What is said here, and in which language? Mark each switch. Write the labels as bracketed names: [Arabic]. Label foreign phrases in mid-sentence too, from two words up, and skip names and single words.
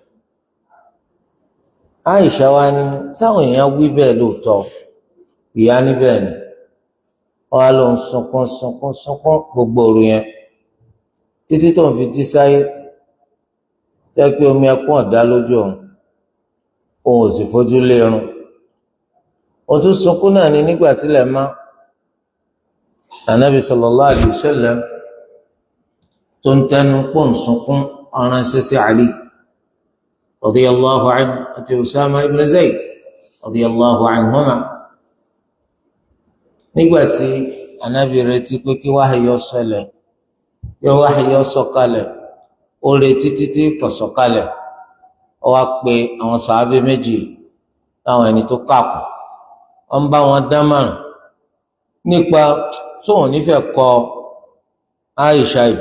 [Yoruba] Àìṣà wa ni sáwọn èèyàn wí bẹ́ẹ̀ lóòótọ́, ìyá níbẹ̀ ni wọ́n á lọ sunkún gbogbo òru yẹn títí tó ń fi jí sáyé, jẹ́ pé omi ẹkún ọ̀dá lójú òun ò sì fojú lérun. Ó tún sunkún náà ni nígbà tílẹ̀ mọ́, Ànábì [Arabic] صلى الله عليه وسلم [Yoruba] tó ń tẹnu pọ̀ ń sunkún aránṣẹ́ sí Ali [Arabic] رضي الله عنه [Yoruba] àti Usama ibn Zayd [Arabic] رضي الله عنهما. [Yoruba] Nígbàtí Ànábì retí pé kí wáhíyọ ṣẹlẹ̀, kí wáhíyọ sọ̀kalẹ̀, ó retí títí kò sọ̀kalẹ̀, ó wá pe àwọn sàábé méjì láwọn ẹni tó kàkù, ó ń bá wọn dámọ̀ràn nípa sóhun nífẹ̀ẹ́ kọ Àìṣà yìí.